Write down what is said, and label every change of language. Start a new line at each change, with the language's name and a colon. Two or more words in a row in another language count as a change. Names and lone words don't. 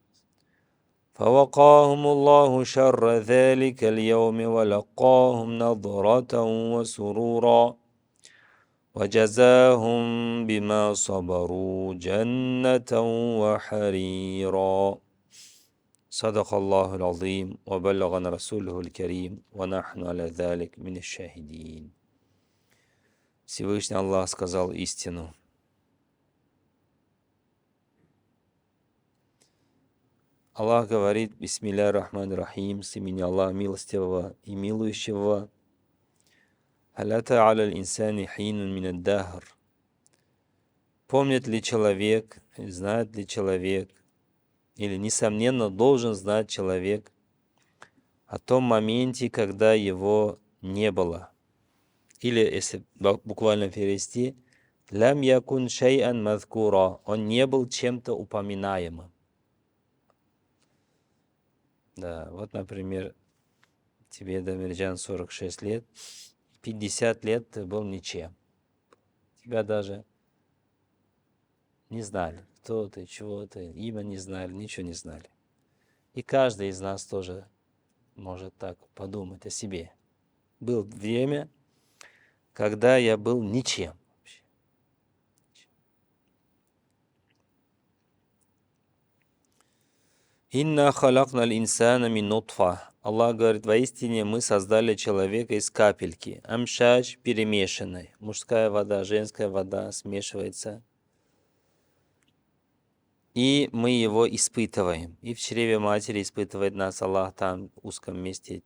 Arabic: فوقاهم الله شر ذلك اليوم ولقاهم نضرة وسرورا وجزاهم بما صبروا جنة وحريرا صدق الله العظيم وبلغنا رسوله الكريم ونحن على ذلك من الشاهدين.
Russian: Всевышний Аллах сказал истину. Аллах говорит:
Arabic: بسم الله الرحمن الرحيم,
Russian: с имени Аллаха милостивого и милующего.
Arabic: هل أتى على الإنسان حين من الدهر.
Russian: Помнит ли человек, знает ли человек, или, несомненно, должен знать человек о том моменте, когда его не было. Или, если буквально перевести,
Arabic: «لم يكن شيئا مذكورا»,
Russian: он не был чем-то упоминаемым. Да, вот, например, тебе, Дамирджан, 46 лет, 50 лет ты был ничем. Тебя даже не знали, кто ты, чего ты, имя не знали, ничего не знали. И каждый из нас тоже может так подумать о себе. Было время, когда я был ничем вообще.
Arabic: إنا خلقنا الإنسان من نطفة.
Russian: Аллах говорит: воистине мы создали человека из капельки. Амшадж перемешанной. Мужская вода, женская вода смешивается. И мы его испытываем. И в чреве матери испытывает нас Аллах там, в узком месте.